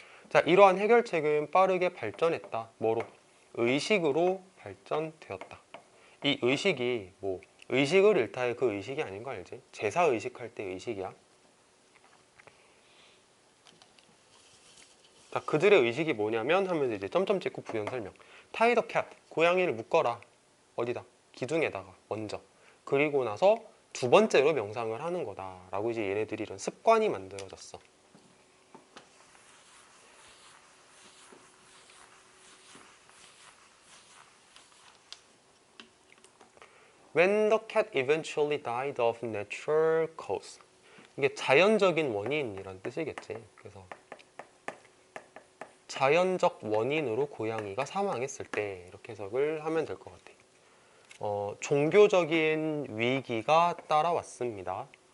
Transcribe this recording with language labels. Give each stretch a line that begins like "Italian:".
Korean: 자, 이러한 해결책은 빠르게 발전했다. 뭐로? 의식으로 발전되었다. 이 의식이 뭐 의식을 일타의 그 의식이 아닌 거 알지? 제사 의식할 때 의식이야. 자, 그들의 의식이 뭐냐면 하면서 이제 점점 찍고 부연 설명.
English: tie the cat,
Korean: 고양이를 묶어라. 어디다? 기둥에다가 먼저. 그리고 나서 두 번째로 명상을 하는 거다라고 이제 얘네들이 이런 습관이 만들어졌어.
English: When the cat eventually died of natural cause.
Korean: 이게 자연적인 원인이란 뜻이겠지. 그래서 자연적 원인으로 고양이가 사망했을 때 이렇게 해석을 하면 될 것 같아. 종교적인 위기가 따라왔습니다.